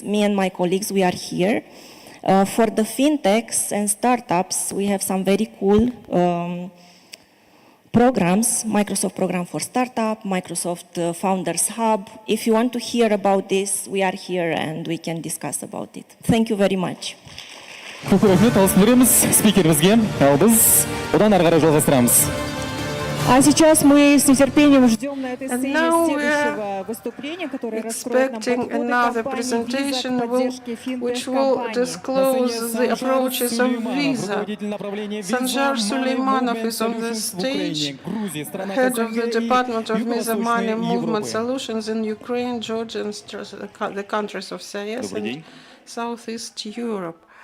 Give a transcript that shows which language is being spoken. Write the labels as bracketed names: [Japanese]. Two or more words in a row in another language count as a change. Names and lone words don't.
[English] Me and my colleagues, we are here. For the fintechs and startups, we have some very cool programs, Microsoft Program for Startup, Microsoft Founders Hub. If you want to hear about this, we are here and we can discuss about it. Thank you very much. [Kazakh] Көп рахмет, алғысын береміз спикерімізге. Ал біз одан ары қарай жалғастырамыз. [Russian] А сейчас мы с нетерпением ждем на этой сцене следующего выступления, которое раскроет нам подходы компании Visa, [English] which will disclose the approaches of Visa. Sanjar Suleymanov is on the stage, head of the Department of Visa Money Movement Solutions in Ukraine, Georgia, and the countries of CIS and Southeast Europe.